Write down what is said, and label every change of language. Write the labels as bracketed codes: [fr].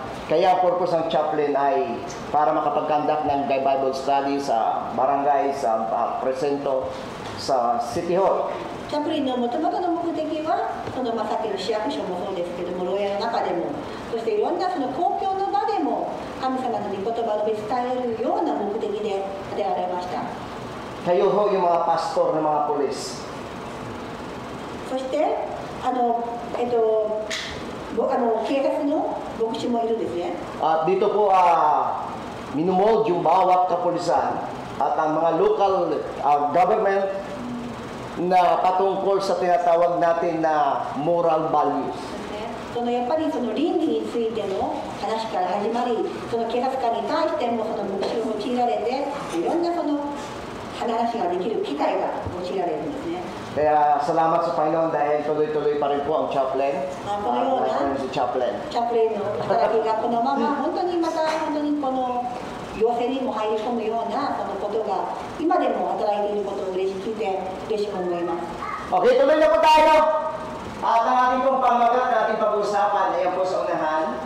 [tl] Kaya ang purpose ng chaplain ay para makapag-conduct ng Bible study sa barangay, sa presento, sa City Hall. [ja] チャプリンのもともとの目的はそのさっきの市役所もそうですけども、牢屋の中でも、そしていろんなその公共の場でも神様の御言葉を伝えるような目的で建てられました。 [tl] Kayo ho yung mga pastor ng mga polis. [ja] そして警察の牧師もいるんですね。 [tl] At dito po minumold yung bawat kapulisan at ang mga local government na patungkol sa tinatawag natin na moral values. [ja] そのやっぱりその倫理についての話から始まり、その警察官に対してもその牧師を用いられて、いろんなその話ができる機会が用いられるんですね。 [tl] Kaya salamat sa Panginoon dahil tuloy-tuloy pa rin po ang chaplain. [ja] このような [tl] Si chaplain. [ja] チャプレンの働きがこのまま本当にまた本当にこの要請にも入り込むようなそのことが今でも働いていることを嬉しく思います。 [tl] Okay, tuloy na po tayo. At ang ating pong pamagat na ating pag-uusapan ay ang po sa unahan.